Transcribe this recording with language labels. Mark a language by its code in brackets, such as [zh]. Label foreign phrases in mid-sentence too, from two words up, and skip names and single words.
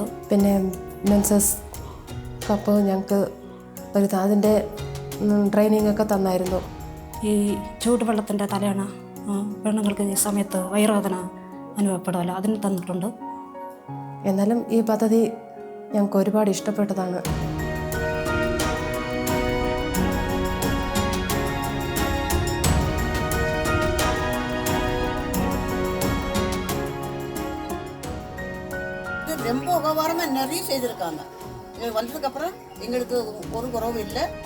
[ml] പിന്നെ [en] menses cup [ml] ഞങ്ങൾക്ക് അതിൻ്റെ ട്രെയിനിങ് ഒക്കെ തന്നായിരുന്നു. ഈ ചൂടുവെള്ളത്തിൻ്റെ തലയണ പെണ്ണുങ്ങൾക്ക് ഈ സമയത്ത് വയറുവേദന അനുഭവപ്പെടുമല്ലോ, അതിന് തന്നിട്ടുണ്ട്. എന്നാലും ഈ പദ്ധതി ഞങ്ങൾക്ക് ഒരുപാട് ഇഷ്ടപ്പെട്ടതാണ്. [ta] ரொம்ப உபகாரமாக நிறைய செய்திருக்காங்க. வந்ததுக்கப்புறம் எங்களுக்கு ஒரு குறவும் இல்லை.